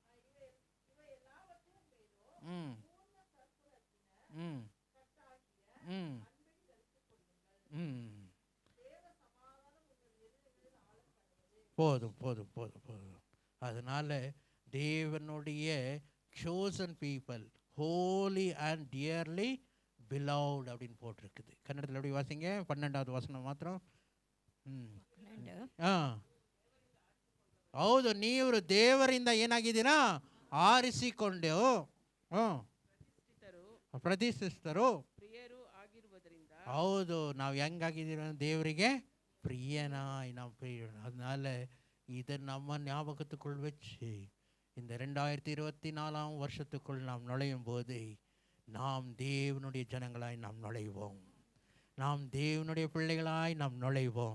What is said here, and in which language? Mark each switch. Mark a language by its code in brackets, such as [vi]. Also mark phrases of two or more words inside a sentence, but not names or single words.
[ta] போதும் போதும் போதும் போதும். அதனால தேவனுடைய [en] chosen people, holy and dearly beloved [ta] அப்படின்னு போட்டிருக்குது. கன்னடத்தில் எப்படி வாசிங்க, 12வது வசனம் மாத்திரம். [kn] ಹೌದು, ನೀವು ದೇವರಿಂದ ಏನಾಗಿದ್ದೀರಾ, ಆರಿಸಿಕೊಂಡು ಪ್ರತಿಷ್ಠಿತರು. ಹೌದು, ನಾವು ಹೆಂಗಾಗಿದ್ದೀರ, [ta] தேவರಿಗೆ பிரியனாய் நாம் பிரியணும். அதனால இதை நம்ம ஞாபகத்துக்குள் வச்சு இந்த 2024 வருஷத்துக்குள் நாம் நுழையும் போது நாம் தேவனுடைய ஜனங்களாய் நாம் நுழைவோம், நாம் தேவனுடைய பிள்ளைகளாய் நாம் நுழைவோம்.